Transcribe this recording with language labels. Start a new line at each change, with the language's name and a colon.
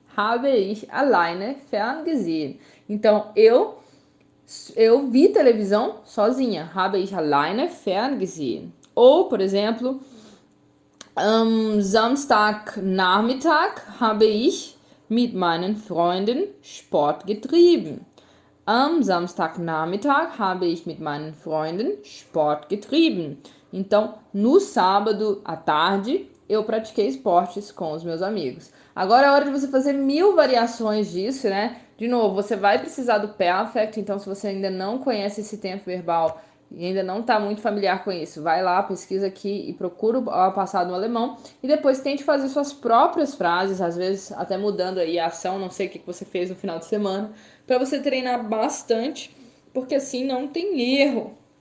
German: Habe ich alleine ferngesehen.
Portuguese: Então eu vi televisão sozinha.
German: Habe ich alleine ferngesehen.
Portuguese: Ou, por exemplo,
German: am Samstagnachmittag habe ich mit meinen Freunden Sport getrieben. Am Samstagnachmittag habe ich mit meinen Freunden Sport getrieben.
Portuguese: Então, no sábado à tarde, eu pratiquei esportes com os meus amigos. Agora é hora de você fazer 1000 variações disso, né? De novo, você vai precisar do perfect, então se você ainda não conhece esse tempo verbal e ainda não está muito familiar com isso, vai lá, pesquisa aqui e procura o passado no alemão e depois tente fazer suas próprias frases, às vezes até mudando aí a ação, não sei o que você fez no final de semana, para você treinar bastante, porque assim não tem erro.